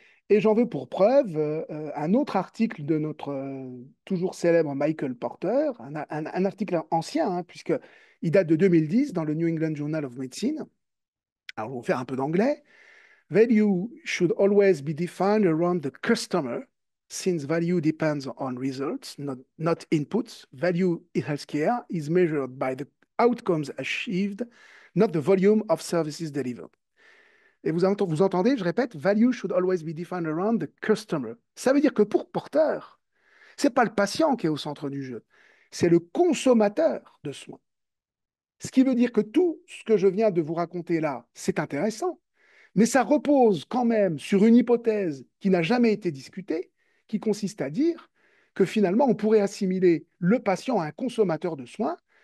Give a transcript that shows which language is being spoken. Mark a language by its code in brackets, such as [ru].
[fr] Et j'en veux pour preuve un autre article de notre toujours célèbre Michael Porter, un article ancien, hein, puisqu'il date de 2010 dans le New England Journal of Medicine. Alors, on va faire un peu d'anglais. [en] Value should always be defined around the customer, since value depends on results, not inputs. Value in healthcare is measured by the outcomes achieved, not the volume of services delivered. [fr] Et vous entendez, je répète, [en] value should always be defined around the customer. [fr] Ça veut dire que pour Porter, c'est pas le patient qui est au centre du jeu, c'est le consommateur de soins. Ce qui veut dire que tout ce que je viens de vous raconter là, c'est intéressant, mais ça repose quand même sur une hypothèse qui n'a jamais été discutée, qui consiste à dire que finalement, on pourrait assimiler le patient à un consommateur de soins.